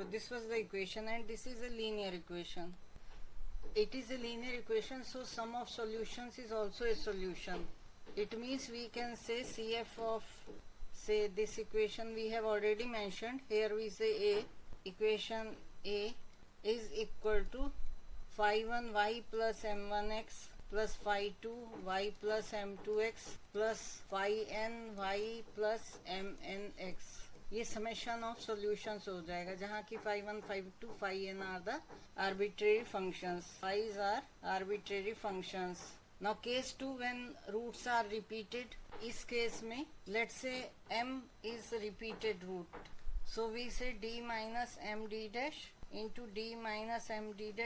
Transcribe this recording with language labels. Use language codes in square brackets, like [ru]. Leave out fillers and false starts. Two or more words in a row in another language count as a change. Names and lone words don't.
[en] This was the equation, and this is a linear equation. It is a linear equation, so sum of solutions is also a solution. It means we can say CF of, say, this equation we have already mentioned. Here we say A, equation A is equal to phi 1 y plus m1x plus phi 2 y plus m2x plus phi n y plus mnx. ये summation of solutions [hi] हो जाएगा, जहाँ की [en] phi 1, phi 2, phi n are the arbitrary functions. Phi's are arbitrary functions. Now case 2, when roots are repeated, [hi] इस case में [en] let's say m is repeated root, so we say d minus m d dash into d minus m d dash.